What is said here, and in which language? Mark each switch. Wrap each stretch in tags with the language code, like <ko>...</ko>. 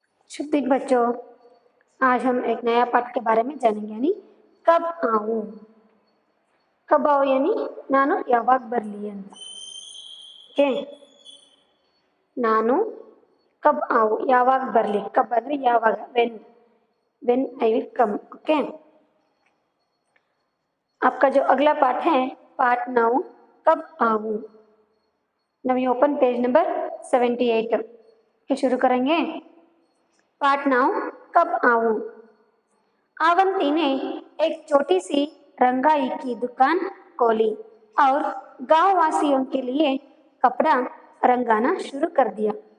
<hi>शुभ दिन बच्चों, आज हम एक नया पाठ के बारे में जानेंगे यानी कब आऊं। कब आओ यानी</hi> <kn>ನಾನು ಯಾವಾಗ ಬರಲಿ ಅಂತ। ಓಕೆ, ನಾನು कब आओ ಯಾವಾಗ ಬರಲಿ।</kn> <en>कब</en> <kn>ಅಂದ್ರೆ ಯಾವಾಗ,</kn> <en>when I will come।</en> <hi>Okay, आपका जो अगला पाठ है पाठ 9 कब आऊं। नवी ओपन पेज नंबर 78 के शुरू करेंगे। पाठ 9 कब आऊं। अवंती ने एक छोटी सी रंगाई की दुकान खोली और गांव वासियों के लिए कपड़ा रंगाना शुरू कर दिया।</hi>